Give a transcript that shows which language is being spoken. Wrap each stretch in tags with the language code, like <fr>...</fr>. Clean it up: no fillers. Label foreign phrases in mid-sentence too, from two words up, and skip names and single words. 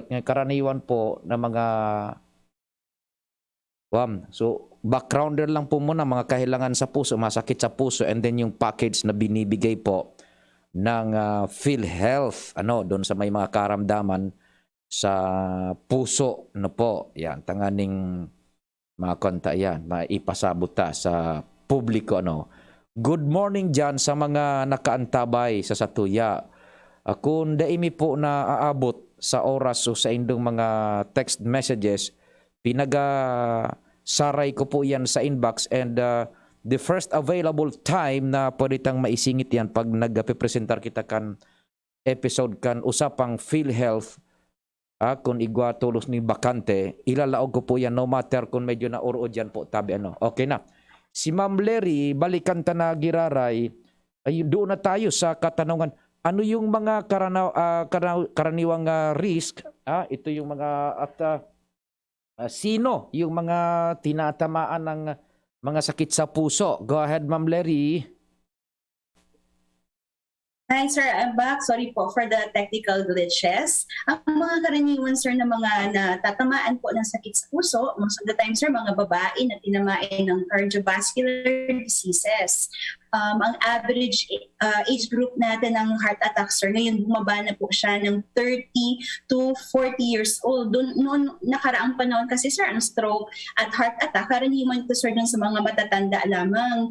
<tl>Karaniwan po na mga so backgrounder lang po muna, mga kahilangan sa puso, masakit sa puso,</tl> <en>and then</en> <tl>yung package na binibigay po ng PhilHealth doon sa may mga karamdaman sa puso po.</tl> <bik>Yan, tanganing mga konta yan, maipasabota sa publiko</bik> <en>Good morning</en> <bik>dyan sa mga nakaantabay sa Satuya. Kung daimi po na aabot sa oras o sa indong mga</bik> <en>text messages,</en> <bik>saray ko po yan sa inbox,</bik> <en>and the first available time</en> <bik>na pwede tang maisingit yan pag nagpe-presentar kita kan episode kan usapang PhilHealth kung igwa tulos ni bakante, ilalaog ko po yan</bik> <en>no matter</en> <bik>kung medyo na uro dyan po tabi Okay na. Si Ma'am Larry, balikan ta na giraray,</bik> <tl>doon na tayo sa katanungan. Ano yung mga karaniwang risk? Ito yung mga sino yung mga tinatamaan ng mga sakit sa puso?</tl> <en>Go ahead, Ma'am Larry. Hi, sir. I'm back. Sorry po for the technical glitches.</en> <tl>Ang mga karaniwan, sir, na mga natatamaan po ng sakit sa puso,</tl> <en>most of the time,</en> <tl>sir, mga babae na tinamaan ng</tl> <en>cardiovascular diseases.</en> <tl>Ang</tl> <en>average age group</en> <tl>natin ng</tl> <en>heart attack,</en> <tl>sir, ngayon bumaba na po siya ng</tl> <en>30 to 40 years old.</en> <tl>Noon nakaraang panahon kasi, sir, ang stroke at</tl> <en>heart attack,</en> <tl>karaniwan ito, sir, dun sa mga matatanda lamang.</tl>